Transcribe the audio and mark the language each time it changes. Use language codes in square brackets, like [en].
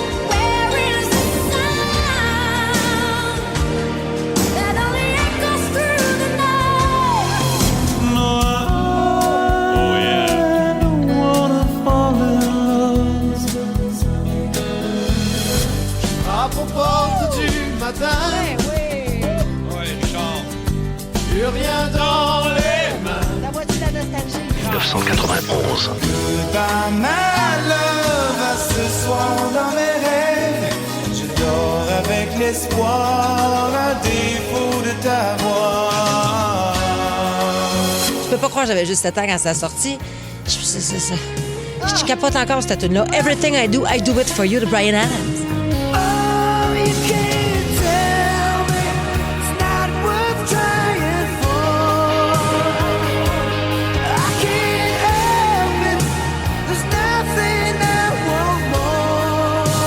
[en] Where is the sound that only echoes through the night? Oh yeah. I don't wanna fall in love. [fr] À aux portes du matin. Ouais, Richard. Plus rien dans les mains. La voix de la nostalgie. 1991. [en] Goodbye, my love, [fr] à ce soir dans mes rêves. Je dors avec l'espoir, à défaut de t'avoir. Je peux pas croire que j'avais juste 7 ans quand ça a sorti. Je capote encore cette tune-là. Everything I Do It For You de Bryan Adams. [en] Oh, you can't tell me it's not worth trying for. I can't help it. There's nothing I want more.